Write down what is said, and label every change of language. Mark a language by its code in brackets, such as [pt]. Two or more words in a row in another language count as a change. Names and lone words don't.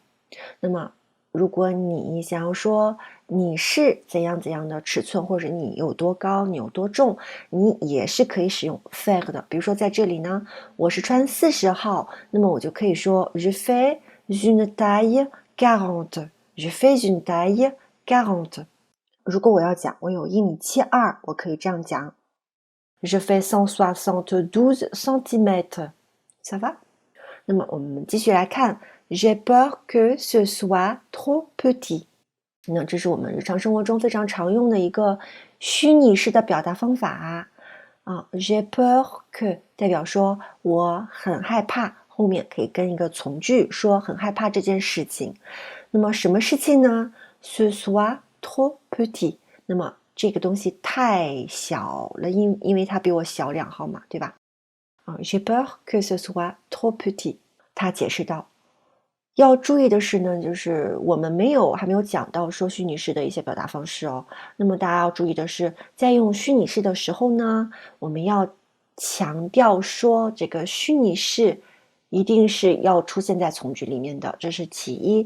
[zh] 那么如果你想要说你是怎样怎样的尺寸，或者你有多高，你有多重，你也是可以使用 faire 的。比如说在这里呢，我是穿40号，那么我就可以说 [fr] Je fais une taille 40. Je fais une taille 40. [zh] 如果我要讲我有1.72米，我可以这样讲 [fr] Je fais 172 cm. Ça va？ [zh] 那么我们继续来看 [fr] J'ai peur que ce soit trop petit. [zh] 那这是我们日常生活中非常常用的一个虚拟式的表达方法 [fr] J'ai peur que [zh] 代表说我很害怕，后面可以跟一个从句说很害怕这件事情。那么什么事情呢？ [fr] Ce soit trop petit. [zh] 那么这个东西太小了，因为它比我小2号嘛，对吧 ？ [fr] J'ai peur que ce soit trop petit. [zh] 他解释道。要注意的是呢，就是我们还没有讲到说虚拟式的一些表达方式哦。那么大家要注意的是，在用虚拟式的时候呢，我们要强调说这个虚拟式一定是要出现在从句里面的，这是其一。